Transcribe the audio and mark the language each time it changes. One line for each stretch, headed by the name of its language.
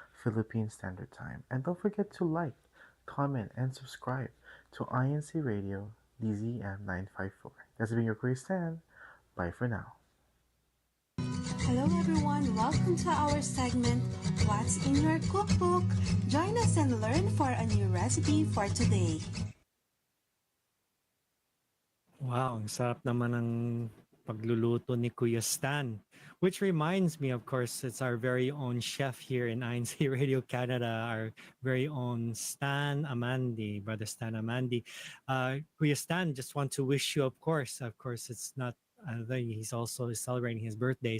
English: Philippine Standard Time. And don't forget to like, comment, and subscribe to INCRadio DZM 954. That's been your quiz Stan. Bye for now. Hello everyone, welcome to our segment, What's in Your Cookbook? Join us and learn for a new recipe for today.
Filipino: Wow, ang sarap naman ng pagluluto ni Kuya Stan.
English: Which reminds me, of course, it's our very own chef here in INCRadio Canada, our very own Stan Amandi, Brother Stan Amandi. Kuya Stan, just want to wish you, of course, it's not, he's also celebrating his birthday.